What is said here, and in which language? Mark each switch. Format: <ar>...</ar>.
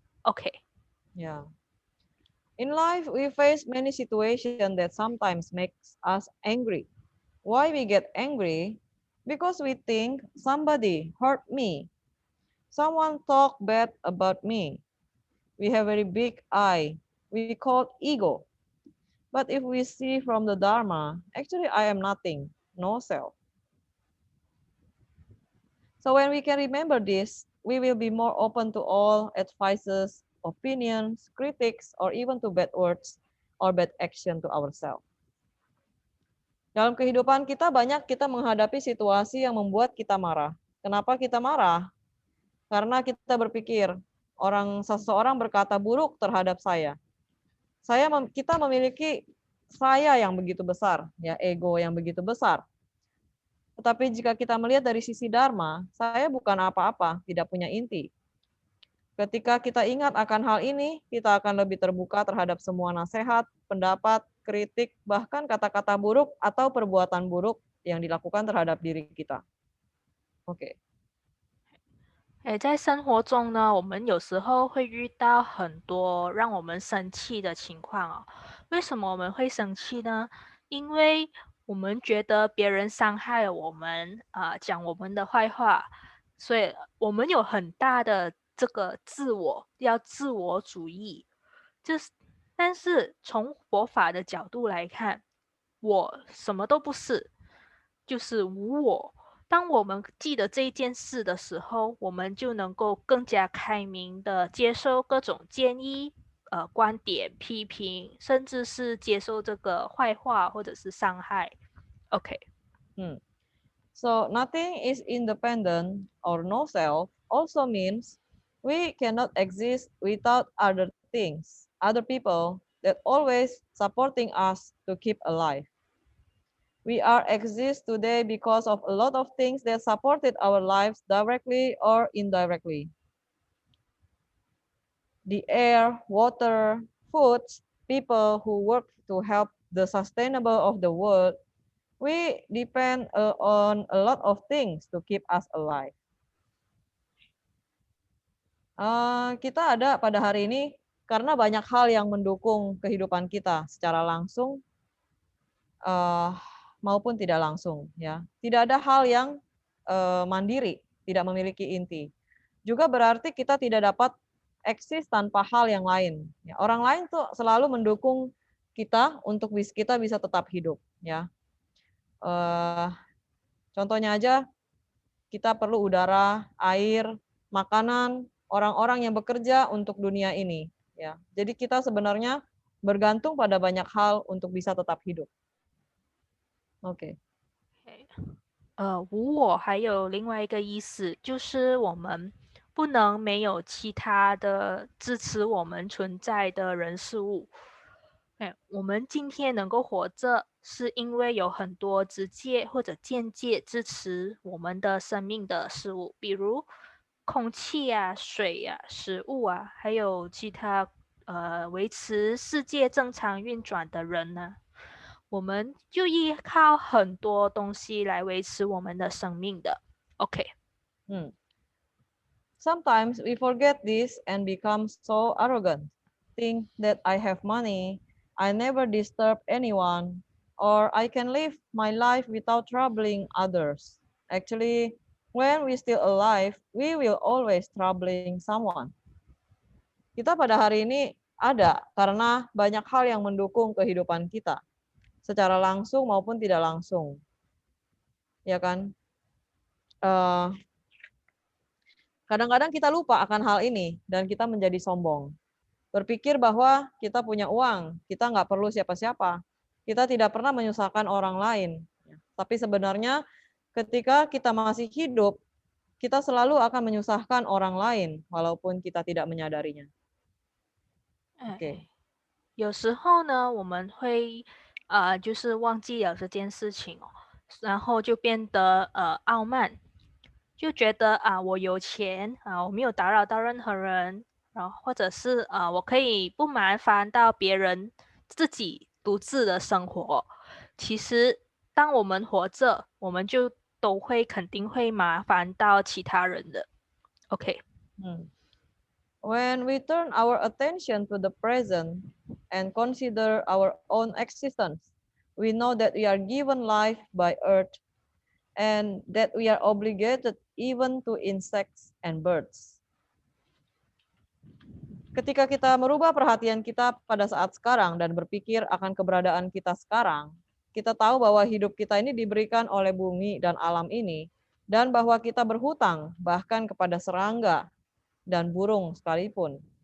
<en>OK。 Yeah. In life, we face many situations that sometimes makes us angry. Why we get angry? Because we think somebody hurt me. Someone talk bad about me. We have very big I. We call ego. But if we see from the Dharma, actually I am nothing, no self. So when we can remember this, we will be more open to all advices, opinions, critics, or even to bad words or bad action to ourselves.</en> <id>Dalam kehidupan kita banyak kita menghadapi situasi yang membuat kita marah. Kenapa kita marah? Karena kita berpikir seseorang berkata buruk terhadap saya. Kita memiliki saya yang begitu besar, ya ego yang begitu besar. Tetapi jika kita melihat dari sisi Dharma, saya bukan apa-apa, tidak punya inti. Ketika kita ingat akan hal ini, kita akan lebih terbuka terhadap semua nasihat, pendapat, kritik, bahkan kata-kata buruk atau perbuatan buruk yang dilakukan terhadap diri kita. Oke.</id> <zh>在生活中呢，我们有时候会遇到很多让我们生气的情况哦。为什么我们会生气呢？因为我们觉得别人伤害了我们，讲我们的坏话，所以我们有很大的这个自我主义。但是从佛法的角度来看，我什么都不是，就是无我。当我们记得这一件事的时候，我们就能够更加开明的接受各种建议、观点、批评，甚至是接受这个坏话或者是伤害。</zh> <en>OK。 So nothing is independent or no self also means we cannot exist without other things, other people that always supporting us to keep alive. We are exist today because of a lot of things that supported our lives directly or indirectly. The air, water, food, people who work to help the sustainable of the world. We depend on a lot of things to keep us alive.</en> <id>Kita ada pada hari ini karena banyak hal yang mendukung kehidupan kita secara langsung maupun tidak langsung, ya. Tidak ada hal yang mandiri, tidak memiliki inti. Juga berarti kita tidak dapat eksis tanpa hal yang lain. Ya, orang lain tuh selalu mendukung kita untuk kita bisa tetap hidup, ya. Contohnya aja, kita perlu udara, air, makanan, orang-orang yang bekerja untuk dunia ini. Ya, jadi kita sebenarnya bergantung pada banyak hal untuk bisa tetap hidup. Oke.</id> <zh>无我还有另外一个意思，就是我们不能没有其他的支持我们存在的人事物。我们今天能够活着，是因为有很多直接或者间接支持我们的生命的事物，比如空气啊、水啊、食物啊，还有其他维持世界正常运转的人呢。我们就依靠很多东西来维持我们的生命的。</zh> <en>OK， Sometimes we forget this and become so arrogant. Think that I have money, I never disturb anyone, or I can live my life without troubling others. Actually, when we still alive, we will always troubling someone.</en> <id>Kita pada hari ini ada karena banyak hal yang mendukung kehidupan kita, secara langsung maupun tidak langsung. Ya kan? Kadang-kadang kita lupa akan hal ini dan kita menjadi sombong. Berpikir bahwa kita punya uang, kita nggak perlu siapa-siapa. Kita tidak pernah menyusahkan orang lain. Tapi sebenarnya ketika kita masih hidup, kita selalu akan menyusahkan orang lain walaupun kita tidak menyadarinya. Oke.</id> <zh>有时候呢，我们会就是忘记了这件事情哦，然后就变得傲慢，就觉得我有钱我没有打扰到任何人，然后或者是我可以不麻烦到别人，自己独自的生活。其实当我们活着，我们就都会肯定会麻烦到其他人的。</zh> <en>OK。 When we turn our attention to the present and consider our own existence, we know that we are given life by earth and that we are obligated even to insects and birds.</en> <id>Ketika kita merubah perhatian kita pada saat sekarang dan berpikir akan keberadaan kita sekarang, kita tahu bahwa hidup kita ini diberikan oleh bumi dan alam ini, dan bahwa kita berhutang bahkan kepada serangga dan burung sekalipun.</id>